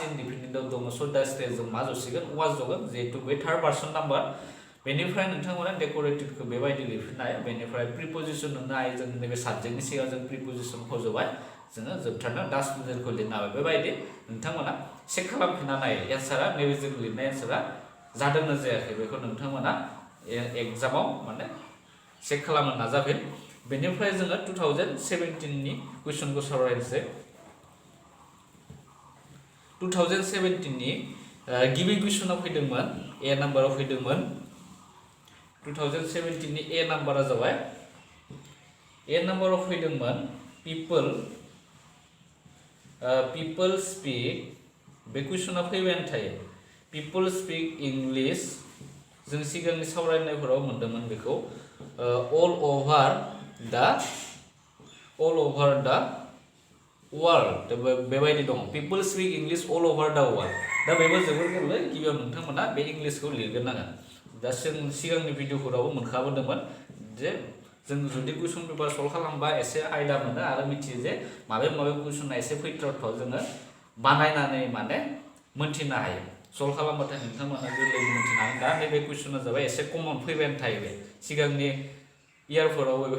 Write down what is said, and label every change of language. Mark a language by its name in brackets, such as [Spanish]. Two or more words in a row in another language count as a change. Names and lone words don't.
[Bodo] इनडिफिनिटआव दङ स दा स्टेजजों मा जसिगोन वाज जगोन जिहेतु बे [English] third person number [Bodo] बेनिफ्राय नोंथांमोना डेकोरेटेडखौ बेबायदि लिरफिननाय बेनिफ्राय प्रिपजिशन होनो हायो जों नैबे साबजेक्टनि सिगां जों प्रिपजिशन फज'बाय जोङो जोबथारनायाव दा स्टुडेन्टखौ लिरनो हाबाय बेबायदि नोंथांमोना चेक खालामफिनना नाय एन्सारा नैबे जों लिरनाय एन्सारा जादोंना जायाखै बेखौ नोंथांमोना एग्जामाव माने चेक खालामनो नाजाफिन बेनिफ्राय जोङो 2017नि कुइसनखौ सावरायनोसै 2017नि गिबि कुइसनाव फैदोंमोन ए नाम्बाराव फैदोंमोन 2017नि ए नाम्बारा जाबाय ए नाम्बाराव फैदोंमोन [English] people speak [Bodo] बे कुइसना फैबायानो थायो [English] people speak English [Bodo] जों सिगांनि सावरायनायफोराव मोन्दोंमोन बेखौ [English] all over the world [Bodo] बेबायदि दं [English] people speak English all over the world [Bodo] दा बेबो जोबोर गोरलै गिबियाव नोंथांमोना बे इंलिसखौ लिरग्रोनांगोन दा जों सिगांनि भिडिअफोरावबो मोनखाबोदोंमोन जे जों जुदि [English] question paper solve [Bodo] खालामबा एसे आयदा मोनो आरो मिथियो जे माबे कुइसना एसे फैथावथाव जोङो बानायनानै माने मोनथिनो हायो सल्भ खालामबाथाय नोंथांमोना गोरलैयै मोनथिनो हागोन दा नैबे कुइसना जाबाय एसे कमन फैबायानो थायो बे सिगांनि इयारफोरावबो बे